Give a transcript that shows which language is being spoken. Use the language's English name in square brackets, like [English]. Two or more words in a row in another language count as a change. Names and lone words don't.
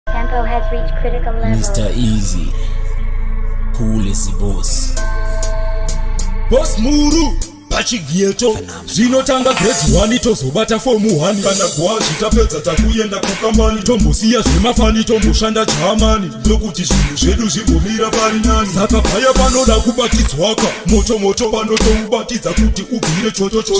[English] Tempo has reached critical level. Mister Easy, cool as a boss. Boss Muru, Pachi Ghetto. Phenomenal. [Shona] Zvinotanga [English] grade one, [Shona] tozobata [English] form one. [Shona] Kana gwazi tapedza takuyenda kukambani. Tombosiya zvemafani, tomboshanda Germany. Ndokuti zvinhu zvedu zvimbomira pari nani. Saka paya panoda kubatidzwaka. Moto moto pano toubatidza kuti ubvire chocho chocho.